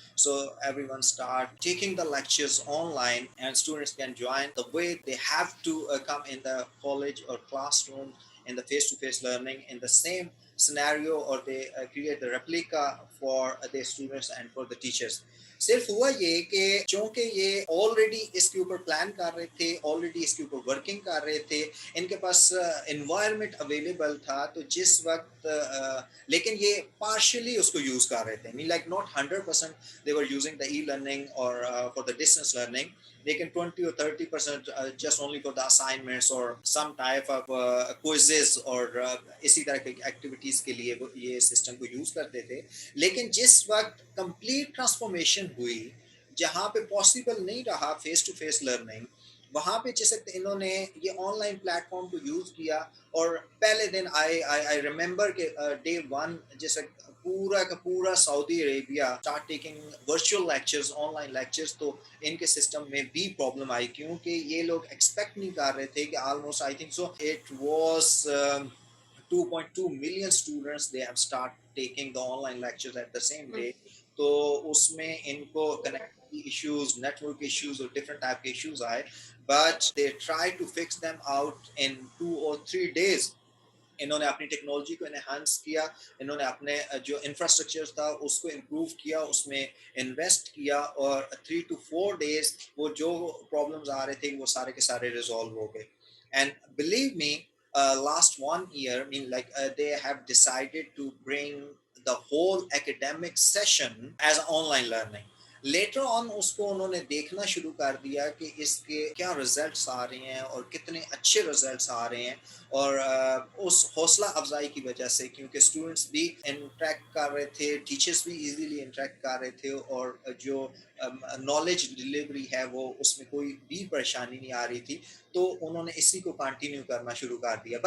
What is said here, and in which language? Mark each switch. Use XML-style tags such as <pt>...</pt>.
<en>So everyone start taking the lectures online and students can join the way they have to come in the college or classroom in the face-to-face learning in the same scenario, or they create the replica for the students and for the teachers.</en> <hi>सिर्फ हुआ ये कि चूंकि ये already इसके ऊपर plan कर रहे थे, ऑलरेडी इसके ऊपर वर्किंग कर रहे थे, इनके पास एनवायरनमेंट अवेलेबल था, तो जिस वक्त लेकिन ये पार्शियली उसको यूज कर रहे थे,</hi> <en>mean like not 100% they were using the e learning और for the distance learning,</en> <hi>लेकिन</hi> <en>20 or 30% just only for the assignments or some type of quizzes</en> <hi>और इसी तरह की एक्टिविटीज के लिए वो ये सिस्टम को यूज करते थे. लेकिन जिस वक्त कंप्लीट ट्रांसफॉर्मेशन हुई, जहाँ पे पॉसिबल नहीं रहा फेस टू फेस लर्निंग, वहाँ पे जिस वक्त इन्होंने ये ऑनलाइन प्लेटफॉर्म को यूज किया, और पहले दिन</hi> <en>I remember</en> <hi>के डे वन जिस वक्त पूरा का पूरा Saudi Arabia</hi> <en>start taking virtual lectures,</en> <hi>online lectures, तो इनके सिस्टम में भी प्रॉब्लम आई, क्योंकि ये लोग एक्सपेक्ट नहीं कर रहे थे कि</hi> <en>Almost I think so it was 2.2 million students they have start taking the online lectures at the same day.</en> <hi>तो उसमें इनको connectivity issues, network issues और different type के issues आए,</hi> <en>but they try to fix them out in 2 or 3 days.</en> <hi>इन्होंने अपनी technology को enhance किया, इन्होंने अपने जो इंफ्रास्ट्रक्चर था उसको इम्प्रूव किया, उसमें इन्वेस्ट किया, और 3 to 4 days वो जो प्रॉब्लम्स आ रहे थे वो सारे के सारे रिजॉल्व हो गए.</hi> <en>And believe me, last 1 year, I mean, like they have decided to bring the whole academic session as online learning.</en> <hi>Later on उसको उन्होंने देखना शुरू कर दिया कि इसके क्या रिजल्ट्स आ रहे हैं और कितने अच्छे रिजल्ट्स आ रहे हैं, और उस हौसला अफजाई की वजह से, क्योंकि स्टूडेंट्स भी इंटरेक्ट कर रहे थे, टीचर्स भी इजीली इंटरेक्ट कर रहे थे, और जो नॉलेज डिलीवरी है वो उसमें कोई भी परेशानी नहीं आ रही थी, तो उन्होंने इसी को कंटिन्यू करना शुरू कर दिया.</hi>